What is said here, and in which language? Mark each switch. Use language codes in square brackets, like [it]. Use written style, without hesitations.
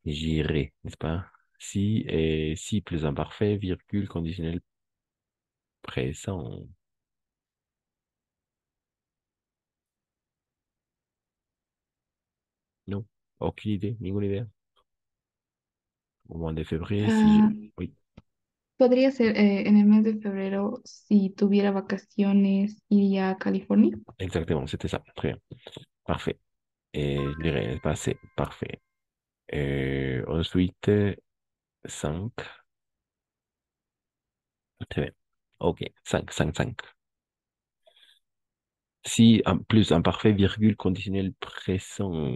[fr] J'irais, n'est-ce pas? Si et si plus imparfait, virgule, conditionnel présent. Non, aucune idée, [es] ninguna idée. [fr] Au mois de février, Ah, oui, [es] podría ser en el mes de febrero, si tuviera vacaciones, iría a California. [fr] exactement, c'était ça. Très bien. Parfait. Et je dirais, n'est-ce pas, c'est parfait. Ensuite, 5. Très bien. OK, 5, 5, 5. Si plus imparfait, virgule, conditionnel présent.